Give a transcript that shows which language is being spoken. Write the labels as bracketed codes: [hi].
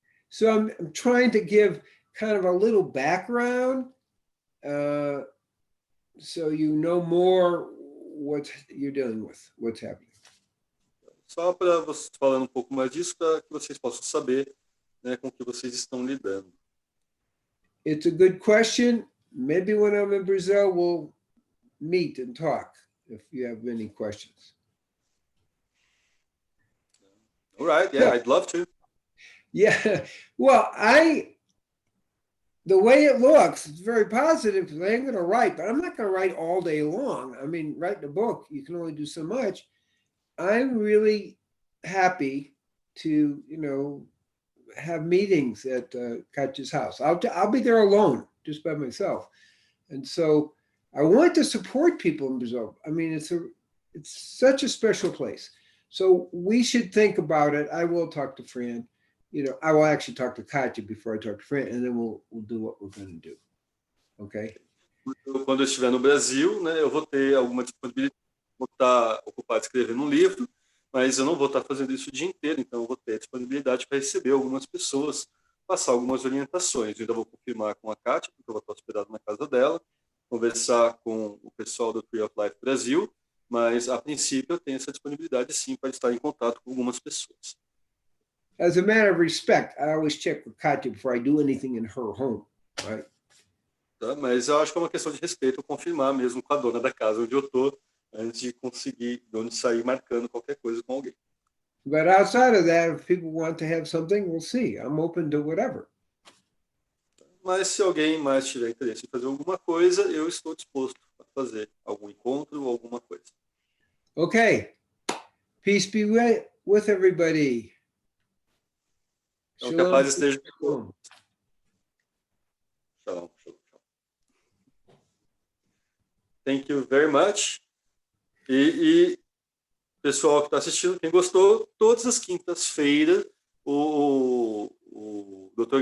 [en] So I'm trying to give kind of a little background so you know more what you're dealing with, what's happening. [pt] Só para vocês falando um pouco mais disso, para que vocês possam saber, né, com o que vocês estão lidando. [en] It's a good question. Maybe when I'm in Brazil, we'll meet and talk if you have any questions. All right, yeah, I'd love to. Yeah, well, the way it looks, it's very positive because I ain't going to write, but I'm not going to write all day long. I mean, writing a book, you can only do so much. I'm really happy to, have meetings at Katja's house. I'll be there alone, just by myself. And so I want to support people in Brazil. I mean, it's such a special place. So we should think about it. I will talk to Fran. I will actually talk to Katja before I talk to Fran, and then we'll do what we're going to do. Okay? [pt] Quando eu estiver no Brasil, né, eu vou ter alguma disponibilidade, vou estar ocupado escrevendo um livro, mas eu não vou estar fazendo isso o dia inteiro, então eu vou ter disponibilidade para receber algumas pessoas, passar algumas orientações. Eu ainda vou confirmar com a Kátia, porque eu vou estar hospedado na casa dela, conversar com o pessoal do Tree of Life Brasil, mas a princípio eu tenho essa disponibilidade sim para estar em contato com algumas pessoas. [en] As a matter of respect, I always check with Katja before I do anything in her home, right? [pt] Tá? Mas eu acho que é uma questão de respeito, eu confirmar mesmo com a dona da casa onde eu estou, antes de conseguir, de onde sair marcando qualquer coisa com alguém. [en] But outside of that, if people want to have something, we'll see. I'm open to whatever. [pt] Mas se alguém mais tiver interesse em fazer alguma coisa, eu estou disposto a fazer algum encontro ou alguma coisa. [en] Okay. Peace be with everybody. [pt] Então, que a paz esteja com [he] Shalom. Shalom, shalom, shalom. [en] Thank you very much. [pt] E pessoal que está assistindo, quem gostou, todas as quintas-feiras o Dr.